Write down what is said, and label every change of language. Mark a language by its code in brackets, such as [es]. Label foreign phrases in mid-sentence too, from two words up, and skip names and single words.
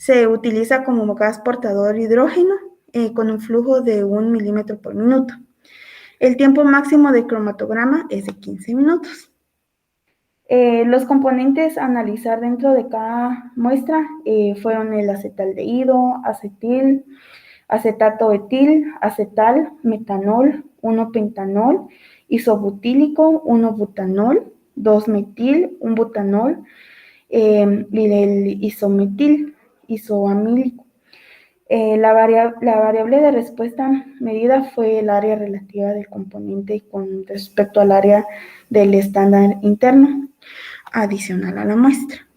[es] Se utiliza como gas portador de hidrógeno con un flujo de 1 milímetro por minuto. El tiempo máximo de cromatograma es de 15 minutos. Los componentes a analizar dentro de cada muestra fueron el acetaldehído, acetil, acetato etil, acetal, metanol, 1-pentanol, isobutílico, 1-butanol, 2-metil, 1-butanol, y el isoamílico. La variable de respuesta medida fue el área relativa del componente con respecto al área del estándar interno adicional a la muestra.